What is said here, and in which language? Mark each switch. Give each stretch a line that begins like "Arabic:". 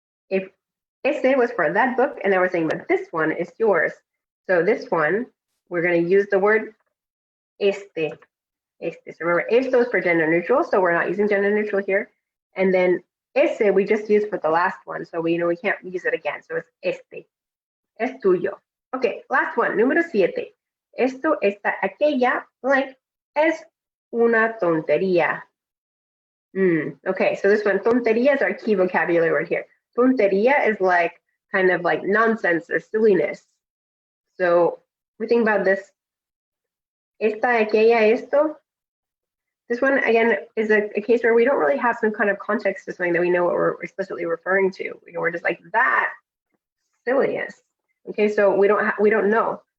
English: If ese was for that book, and then we're saying, but this one is yours. So this one, we're going to use the word este. Este. So remember, esto is for gender neutral, so we're not using gender neutral here. And then ese we just used for the last one, so we know we can't use it again. So it's este.
Spanish: Es tuyo.
English: Okay, last one, número 7.
Spanish: Esto, esta, aquella, blank, es una tontería.
English: Okay, so this one, tontería is our key vocabulary word here. Tontería is like kind of like nonsense or silliness. So we think about this. Esta, aquella, esto. This one, again, is a case where we don't really have some kind of context to something that we know what we're explicitly referring to. We're just like, that silliness. Okay, so we don't know.